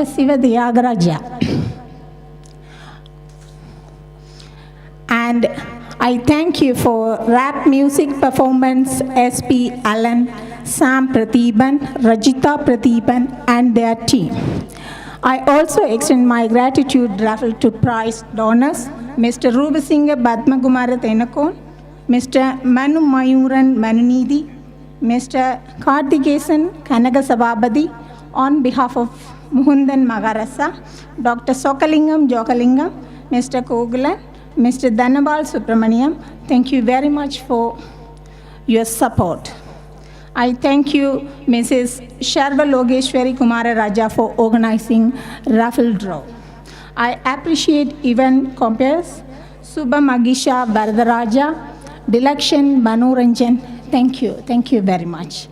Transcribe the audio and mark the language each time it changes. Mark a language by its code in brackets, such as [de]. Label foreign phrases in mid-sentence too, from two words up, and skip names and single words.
[en] Siva Diagaraja. And I thank you for rap music performance SP Alan, Sam Prathiban, Rajita Prathiban and their team. I also extend my gratitude to prize donors, Mr. Rubasinga Badmakumara Tenakon, Mr. Manu Mayuran Manunidi, Mr. Karthikesan Kanaga Sababadi, on behalf of Muhundan Magarasa, Dr. Sokalingam Jokalingam, Mr. Kogulan, Mr. Dhanabal Subramaniam, thank you very much for your support. I thank you, Mrs. Sharva Logeshwari Kumara Raja, for organizing raffle draw. I appreciate event compares, Subha Magisha Varadaraja, Dilakshan Manoranjan, thank you very much.